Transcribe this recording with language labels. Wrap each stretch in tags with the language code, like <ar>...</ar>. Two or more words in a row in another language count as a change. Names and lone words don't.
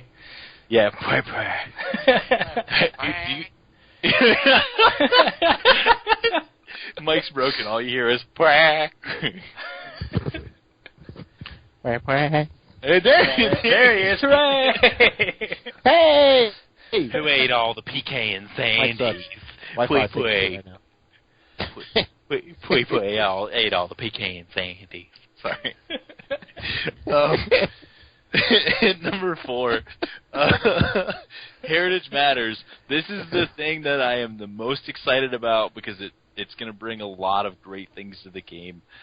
<en>Yeah, Pui Pui. Mike's broken. All you hear is Pui. Hey, there he is! Hooray! Hey! Who ate all the pecan sandies? Pui Pui. Pui Pui ate all the pecan sandies. Sorry. Number 4, Heritage Matters. This is the thing that I am the most excited about because it's going to bring a lot of great things to the game.</en>